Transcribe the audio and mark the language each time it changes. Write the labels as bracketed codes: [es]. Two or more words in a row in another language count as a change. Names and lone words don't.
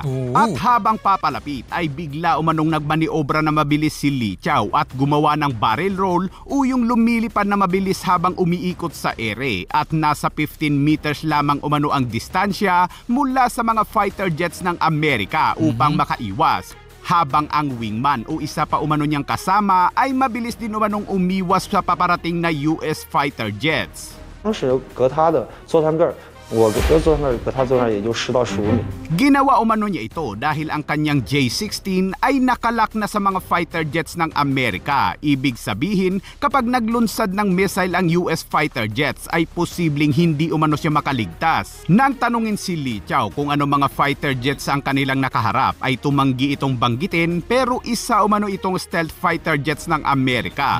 [tl] At habang papalapit ay bigla umanong nagmaniobra na mabilis si Li Chao at gumawa ng [en] barrel roll [tl] o yung lumilipad na mabilis habang umiikot sa ere at nasa 15 meters lamang umano ang distansya mula sa mga [en] fighter jets [tl] ng Amerika upang makaiwas. Habang ang wingman o isa pa umano niyang kasama ay mabilis din umanong umiwas sa paparating na [en] US fighter jets. [zh] 当时隔他的座舱盖儿，我坐那儿隔他座舱也就10到15米。 [tl] Ginawa umano niya ito dahil ang kanyang J-16 ay nakalak na sa mga [en] fighter jets [tl] ng Amerika. Ibig sabihin, kapag naglunsad ng missile ang [en] US fighter jets [tl] ay posibleng hindi umano siya makaligtas. Nang tanungin si Li Chao kung ano mga [en] fighter jets [tl] ang kanilang nakaharap ay tumanggi itong banggitin, pero isa umano itong [en] stealth fighter jets [tl] ng Amerika.